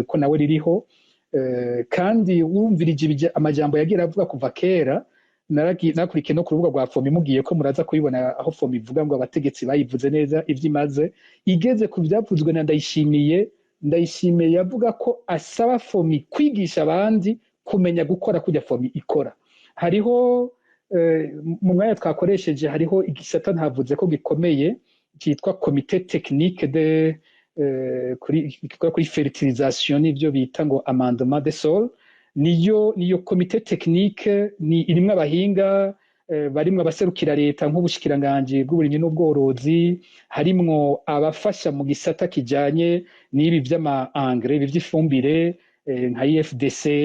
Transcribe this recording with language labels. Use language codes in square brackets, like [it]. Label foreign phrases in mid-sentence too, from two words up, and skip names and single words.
[rn] ko nawe ririho kandi wumvirije amajambo yagira avuga kuva kera nakurikiye no ku rubuga rwa FOMI mugiye ko muraza kubibona aho FOMI ivuga ngo abategetsi bayivuze neza ivyimaze igeze ku byavuzwe na Ndayishimiye yavuga ko asaba FOMI kwigisha abandi kumenya gukora kujya FOMI ikora hariho mu mwanya twakoresheje hariho igisata ntavuze ko gikomeye cyitwa [fr] comité technique de [rn] kuri fertilisation n'ibyo bita ngo [fr] amendement des sols [rn] niyo [fr] comité technique [rn] ni irimwe abahinga barimwe abaserukira leta nk'ubushikiranganje bw'uburimyi n'ubworozi harimwo abafasha mu gisata kijanye n'ibi vy'ama engrais by'ifumbire nka IFDC